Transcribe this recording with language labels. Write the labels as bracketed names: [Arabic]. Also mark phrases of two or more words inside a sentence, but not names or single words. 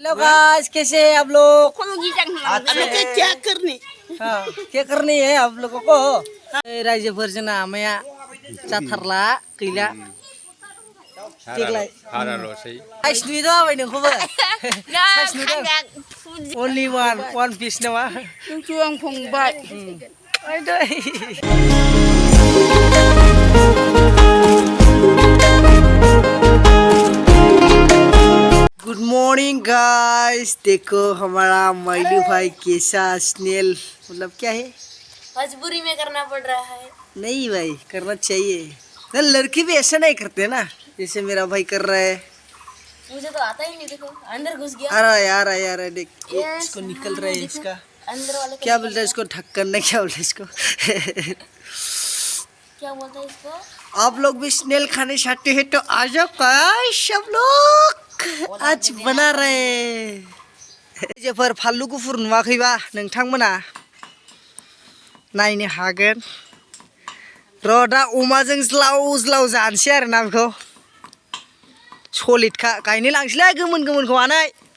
[English] hello guys [Hindi] कैसे हैं आप लोग क्या करनी है आप लोगों को [Bodo] रायजोफोर जोंना आमाया जाथारला गैला देग्लाय साइज नुदों [Hindi] आबै नोंखौबो साइज नुदों [English] only one piece [Hindi] नामा [Bodo] आं फंबाय [English] good morning guys [Hindi] देखो हमारा माइलू भाई कैसा स्नेल मतलब क्या है मजबूरी में करना पड़ रहा है नहीं भाई करना चाहिए ना लड़की भी ऐसा नहीं करते ना जैसे मेरा भाई कर रहा है मुझे तो आता ही नहीं देखो अंदर घुस गया यार देख इसको निकल रहा है इसका अंदर वाले क्या बोलता है इसको ढक्कन नहीं क्या बोलता है इसको क्या बोलता है इसको आप लोग भी स्नेल खाने चाहते हैं तो आ जाओ गाइस सब लोग आज बना रहे [Bodo] जेफोर फानलु गुफुर नुवाखैबा नोंथांमोना नायनो हागोन र दा अमाजों ज्लाव जानोसै आरोना बेखौ सलिडखा गायनो लांसैलै गोमोनखौ आनै